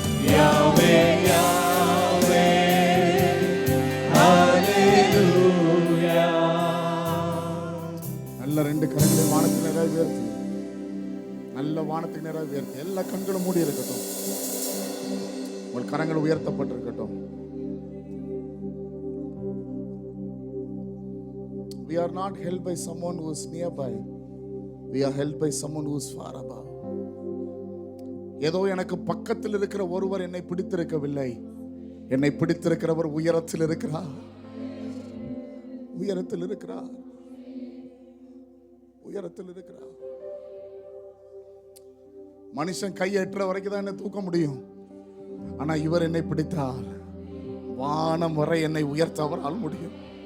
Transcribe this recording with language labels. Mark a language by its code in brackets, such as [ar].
[ta] யாவே யாவே அல்லேலூயா. நல்ல ரெண்டு கரங்களை வானத்தில் நிறைய உயர்த்தி, நல்ல வானத்துக்கு நிறைய உயர்த்தி, எல்லா கண்களும் மூடி இருக்கட்டும். உங்கள் கரங்கள் உயர்த்தப்பட்டிருக்கட்டும். [en] We are not held by someone who is nearby. We are held by someone who is far above. [ta] ஏதோ எனக்கு பக்கத்தில் இருக்கிற ஒருவர் என்னை பிடித்திருக்கவில்லை. என்னை பிடித்திருக்கிறவர் உயரத்தில் இருக்கிறார். உயரத்தில் இருக்கிறார். உயரத்தில் இருக்கிறார். மனுஷன் கையை எட்டுற வரைக்கும் தான் என்னை தூக்க முடியும். ஆனா இவர் என்னை பிடித்தால் வானம் வரை என்னை உயர்த்த அவரால் முடியும்.